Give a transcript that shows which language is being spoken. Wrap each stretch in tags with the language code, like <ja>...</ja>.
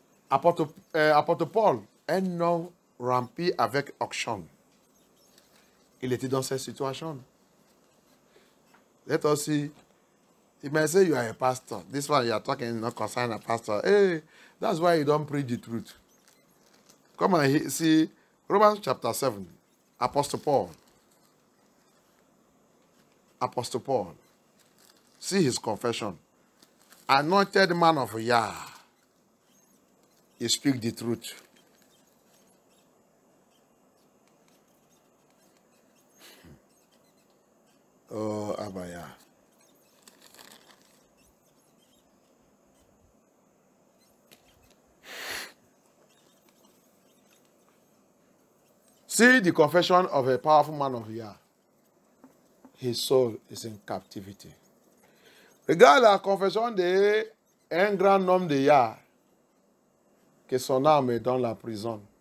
<fr>Apôtre Paul, un homme rempli avec onction. Il était dans cette situation.</fr> <en>Let us see. He may say you are a pastor. This one you are talking not concerning a pastor. Hey, that's why you don't preach the truth. Come and see Romans chapter 7. Apostle Paul. Apostle Paul. See his confession. Anointed man of Yah. He speak the truth. Oh, Abaya. See the confession of a powerful man of Yah. His soul is in captivity.</en> <fr>Regarde la confession d'un grand homme de Yah, que son âme est dans la prison.</fr>